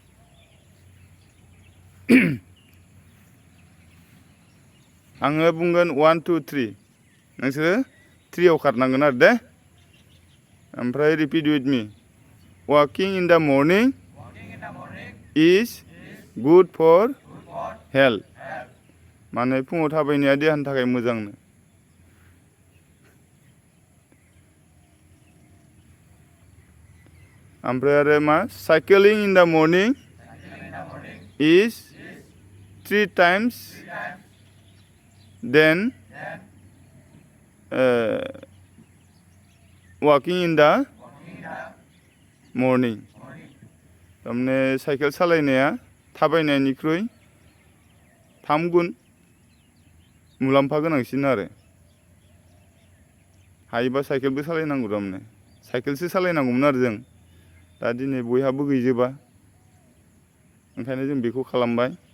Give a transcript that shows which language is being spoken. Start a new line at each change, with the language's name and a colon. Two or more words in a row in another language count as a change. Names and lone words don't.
Bodo: आङो बुंगोन 1 2 3 नोंसोरो 3आव खारनांगोन आरो दे ओमफ्राय
English: repeat with me walking in the morning is good for health
Bodo: माने फुङाव थाबायनाया देहानि थाखाय मोजांनो ओमफ्राय आरो मा
English: cycling in the morning is 3 times
Bodo: देन
English: walking in the morning
Bodo: थारमाने साइकेल सालायनाया थाबायनायनिख्रुइ 3 गुन मुलाम्फा गोनांसिन आरो हायोबा साइकेलबो सालायनांगौ थारमाने साइकेलसो सालायनांगौमोन आरो जों दा दिनै बयहाबो गैजोबा ओंखायनो जों बेखौ खालामबाय